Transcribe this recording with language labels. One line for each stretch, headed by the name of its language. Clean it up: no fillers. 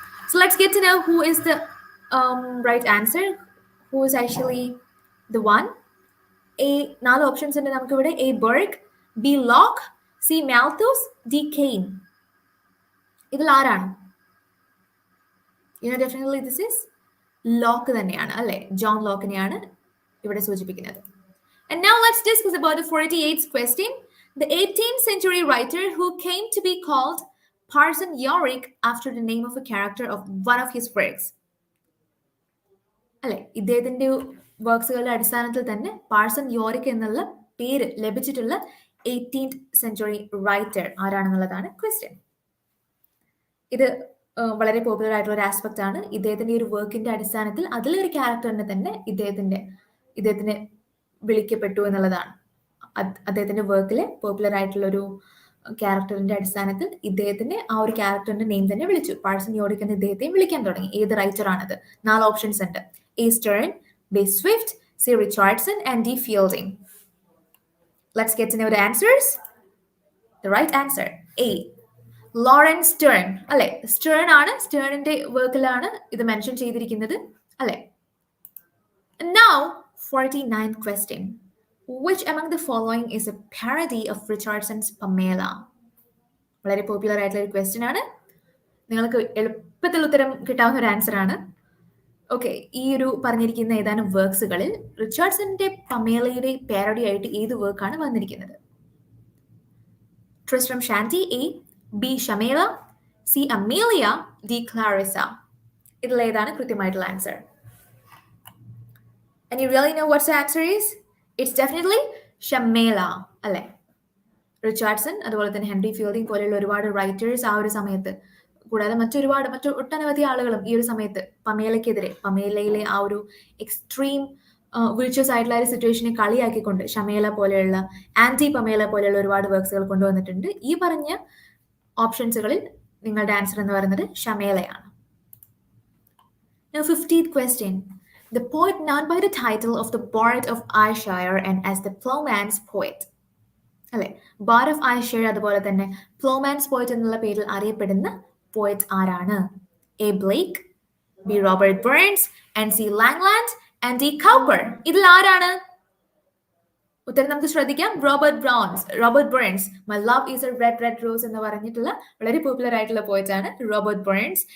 English: So let's get to know who is the right answer, who is actually the one.
Malayalam: A 4 options ഉണ്ട് നമുക്ക് ഇവിടെ. A ബർഗ്, B lock, C Malthus, D Kane. ഇതിൽ ആരാണ്?
English: definitely this is
Malayalam: lock തന്നെയാണ്, അല്ലെ? John ലോക്കിനെയാണ് ഇവിടെ സൂചിപ്പിക്കുന്നത്.
English: And now let's discuss about the 48th question. The 18th century writer who came to be called Parson Yorick after the name of a character of one of his works.
Malayalam: അല്ലെ, ഇദ്ദേഹത്തിന്റെ വർക്ക്സുകളുടെ അടിസ്ഥാനത്തിൽ തന്നെ Parson യോറിക് എന്നുള്ള പേര് ലഭിച്ചിട്ടുള്ള 18th century writer ആരാണെന്നുള്ളതാണ് question. ഇത് വളരെ popular ആയിട്ടുള്ള ഒരു ആസ്പെക്ട് ആണ്. ഇദ്ദേഹത്തിന്റെ ഒരു വർക്കിന്റെ അടിസ്ഥാനത്തിൽ അതിലൊരു ക്യാരക്ടറിനെ തന്നെ ഇദ്ദേഹത്തിന് വിളിക്കപ്പെട്ടു എന്നുള്ളതാണ്. അദ്ദേഹത്തിന്റെ വർക്കിലെ പോപ്പുലർ ആയിട്ടുള്ള ഒരു ക്യാരക്ടറിന്റെ അടിസ്ഥാനത്തിൽ ഇദ്ദേഹത്തിന് ആ ഒരു ക്യാരക്ടറിന്റെ നെയിം തന്നെ വിളിച്ചു. പാർസൺ യോറിക് എന്ന് ഇദ്ദേഹത്തെയും വിളിക്കാൻ തുടങ്ങി. ഏത് റൈറ്റർ ആണത്? 4 ഓപ്ഷൻസ് ഉണ്ട്. A Stern, B Swift, C Richardson and D fielding.
English: Let's get to know the answers. The right answer, A Laurence Sterne, അല്ലെ?
Malayalam: സ്റ്റേൺ ആണ്, സ്റ്റേണിന്റെ വർക്കിലാണ് ഇത് മെൻഷൻ ചെയ്തിരിക്കുന്നത്, അല്ലെ?
English: Now 49th question. Which among the following is a parody of Richardson's Pamela?
Malayalam: വളരെ popular ആയിട്ടുള്ള ഒരു question ആണ്. നിങ്ങൾക്ക് എളുപ്പത്തിൽ ഉത്തരം കിട്ടാവുന്ന ഒരു ആൻസർ ആണ്. ഓക്കെ, ഈ ഒരു പറഞ്ഞിരിക്കുന്ന ഏതാനും വർക്ക്സുകളിൽ റിച്ചാർഡ്സന്റെ പമേലയുടെ പാരഡി ആയിട്ട് ഏത് വർക്കാണ് വന്നിരിക്കുന്നത്? ട്രിസ്ട്രം Shanty, A, B ഷമേല, C Amelia, D Clarissa. ഇതിൽ ഏതാണ് കൃത്യമായിട്ടുള്ള answer?
English: And you really know what the answer is? It's definitely
Malayalam: ഷമേല, അല്ലെ? റിച്ചാർഡ്സൺ, അതുപോലെ തന്നെ ഹെൻറി ഫീൽഡിംഗ് പോലെയുള്ള ഒരുപാട് റൈറ്റേഴ്സ് ആ ഒരു സമയത്ത്, കൂടാതെ ഒട്ടനവധി ആളുകളും ഈ ഒരു സമയത്ത് പമേലയ്ക്കെതിരെ, പമേലയിലെ ആ ഒരു എക്സ്ട്രീം വിർച്വസ് ആയിട്ടുള്ള ഒരു സിറ്റുവേഷനെ കളിയാക്കിക്കൊണ്ട് ഷമേല പോലെയുള്ള ആന്റി പമേല പോലെയുള്ള ഒരുപാട് വർക്ക്സുകൾ കൊണ്ടുവന്നിട്ടുണ്ട്. ഈ പറഞ്ഞ ഓപ്ഷൻസുകളിൽ നിങ്ങളുടെ ആൻസർ എന്ന് പറയുന്നത് ഷമേലയാണ്.
English: Now, 15th question. The poet known by the title of the Bard of Ayrshire and as the Ploughman's Poet.
Malayalam: അല്ലെ, ബാർഡ് ഓഫ് ആയർഷയർ അതുപോലെ തന്നെ പ്ലോമാൻസ് പോയറ്റ് എന്നുള്ള പേരിൽ അറിയപ്പെടുന്ന പോയറ്റ് ആരാണ്? A Blake, B Robert burns, N C Langland, and D കൗപ്പർ. ഇതിൽ ആരാണ്? ഉത്തരം നമുക്ക് ശ്രദ്ധിക്കാം. Robert burns. My love is A red red rose എന്ന് പറഞ്ഞിട്ടുള്ള വളരെ പോപ്പുലർ ആയിട്ടുള്ള പോയറ്റ് ആണ് റോബർട്ട് ബേൺസ്.